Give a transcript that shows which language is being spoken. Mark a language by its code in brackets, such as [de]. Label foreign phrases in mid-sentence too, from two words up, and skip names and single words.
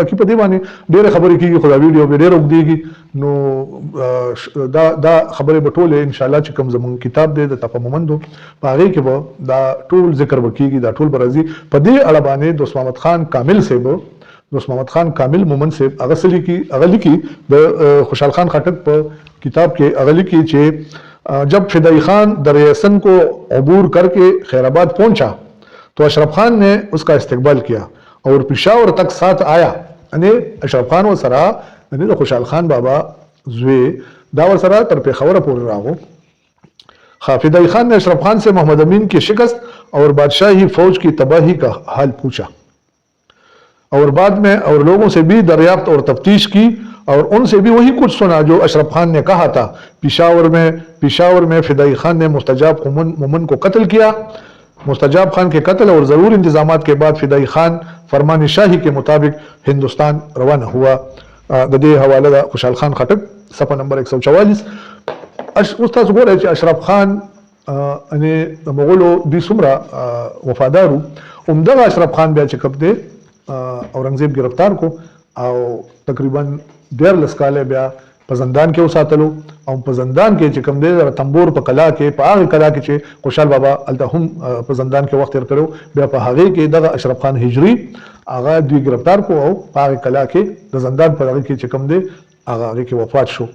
[ps] باقي په دې باندې ډېرې خبرې کېږي خو دا ویډیو به ډېر اوږدېږي. نو دا خبرې به ټولې [ar] انشاءالله [ps] چې کوم زموږ کتاب دی د تپه مومندو په هغې کې به دا ټول ذکر به کېږي دا ټول به راځي. په دې اړه باندې دوست محمد خان کامل صاحب دوست محمد خان کامل مومن صاحب هغه لیکي د خوشحال خان خټک په کتاب کې هغه لیکي چې [ur] جب فدائی خان دریاسن کو عبور کر کے خیر آباد پہنچا تو اشرف خان نے اس کا استقبال کیا اور پشاور تک ساتھ آیا. [ps] یعنی اشرف خان ورسره یعنی د خوشحال خان بابا زوی دا ورسره تر پېښوره پورې راغو. [ur] فدائی خان نے اشرف خان سے محمد امین کی شکست اور بادشاہی فوج کی تباہی کا حال پوچھا اور بعد میں اور لوگوں سے بھی دریافت اور تفتیش کی اور ان سے بھی وہی کچھ سنا جو اشرف خان نے کہا تھا. پشاور میں فدائی خان نے مستجاب مومن کو قتل کیا. مستجاب خان کے قتل اور ضرور انتظامات کے بعد فدائی خان فرمان شاہی کے مطابق ہندوستان روانہ ہوا. [ps] د دې حواله د خوشحال خان خټک صفحه نمبر 144. استاد ګوره چې اشرف خان یعنی د مغولو دوی څومره وفادارو همدغه اشرف خان بیا چې کوم دی اورنګزیب گرفتار کو او تقریبا 14 کاله بیا په زندان کې وساتلو او په زندان کې چې کوم دی تنبور په کلا کې په هغه کلا کې چې خوشحال بابا الته هم په زندان کې وخت تیر کړو بیا په هغه کې دغه اشرف خان هجری هغه دوی گرفتار کو او په هغه کلا کې د زندان په هغه کې چې کوم دی هغه کې وفات شو.